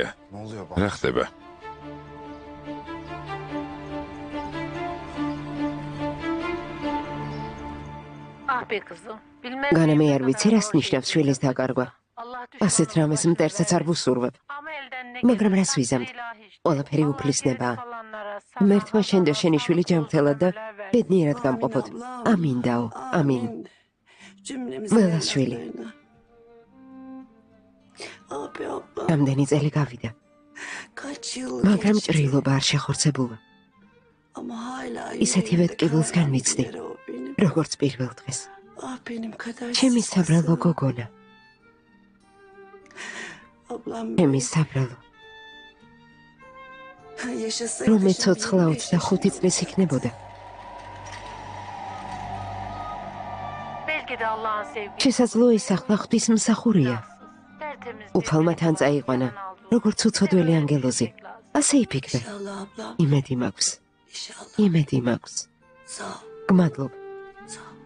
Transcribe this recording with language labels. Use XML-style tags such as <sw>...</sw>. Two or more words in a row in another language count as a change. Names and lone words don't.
<tr>Ne oluyor bak?</tr> <ka>რა ხდება? განა მე არ ვიცი რას ნიშნავს შვილის დაკარგვა. ასეთ რამეს მტერსაც არ ვუსურვებ. მაგრამ რას ვიზამთ? ყველაფერი უფლისნებაა. მერთმა შენ და შენი შვილი ჯანმრთელად და ბედნიერად გამყოფოთ. ამინ დაო, ამინ. ველას შვილი.</ka> <tr>Abi abla,</tr> <ka>რამდენი წელი გავიდა.</ka> <tr>kaç yıl</tr> <ka>მაგრამ</ka> <tr>geçti</tr> <ka>ჭრილობა არ შეხორცებულა.</ka> <tr>ama hala</tr> <ka>ისეთივე ტკივილსგან ვიცდი.</ka> <tr>o benim.</tr> <ka>როგორც პირველ დღეს.</ka> <tr>Ah benim kader.</tr> <ka>ჩემი საბრალო გოგონა.</ka> <tr>Ablam</tr> <ka>ჩემი საბრალო.</ka> <tr>yaşasaydı</tr> <ka>რომ მე</ka> <tr>şimdi</tr> <ka>ცოცხლა 25 25 წლის იქნებოდა. შესაძლოა ის ახლა ღვთის მსახურია. უფალმა თან წაიყვანა, როგორც უცოდველი ანგელოზი. ასე იფიქრე.</ka> <tr>İnşallah ablam.</tr> <ka>იმედი მაქვს.</ka> <tr>İnşallah.</tr> <ka>იმედი მაქვს.</ka> <tr>Sağ ol.</tr> <ka>გმადლობ.</ka> <tr>Sağ ol.</tr>